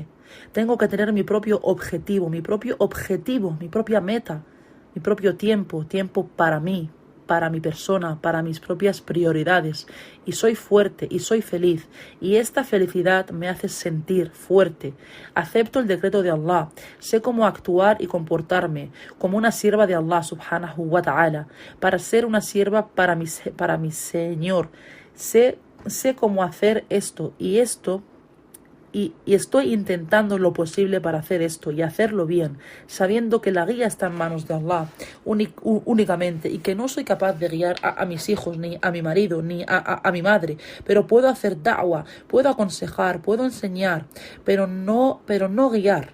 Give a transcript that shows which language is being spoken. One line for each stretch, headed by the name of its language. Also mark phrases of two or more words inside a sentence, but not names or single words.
Spanish: Tengo que tener mi propio objetivo, mi propia meta, mi propio tiempo para mí, para mi persona, para mis propias prioridades. Y soy fuerte y soy feliz. Y esta felicidad me hace sentir fuerte. Acepto el decreto de Allah. Sé cómo actuar y comportarme como una sierva de Allah
Arabic: سبحانه وتعالى.
Spanish: Para ser una sierva para mi Señor. Sé cómo hacer esto y esto. Y estoy intentando lo posible para hacer esto y hacerlo bien, sabiendo que la guía está en manos de Allah únicamente y que no soy capaz de guiar a mis hijos, ni a mi marido, ni a mi madre, pero puedo hacer da'wah, puedo aconsejar, puedo enseñar, pero no guiar.